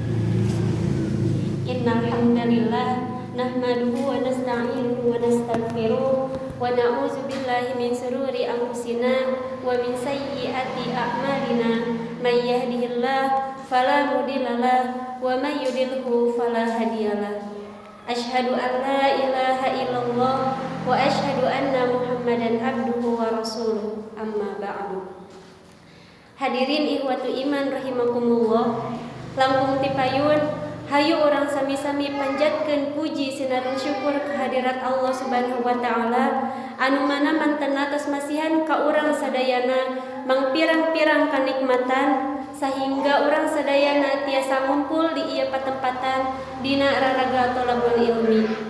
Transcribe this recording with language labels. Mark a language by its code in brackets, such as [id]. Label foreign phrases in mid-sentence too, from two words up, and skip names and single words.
[ar] إن الحمد لله نحمده ونستعينه ونستغفره ونعوذ بالله من شرور أنفسنا ومن سيئات أعمالنا. من يهده الله فلا مضل له ومن يضلل فلا هادي له. أشهد أن لا إله إلا الله وأشهد أن محمدا عبده ورسوله. أما بعد. حاضرين إخوة الإيمان رحمكم الله, [su] langkung tipayun hayu orang sami-sami panjatkeun puji sinaran syukur kehadirat [ar] الله سبحانه وتعالى [su] anu mana mantena tos masihan ka urang sadayana mangpirang-pirang kanikmatan sehingga urang sadayana tiasa ngumpul di ieu patempatan dina raraga [ar] طلب العلم.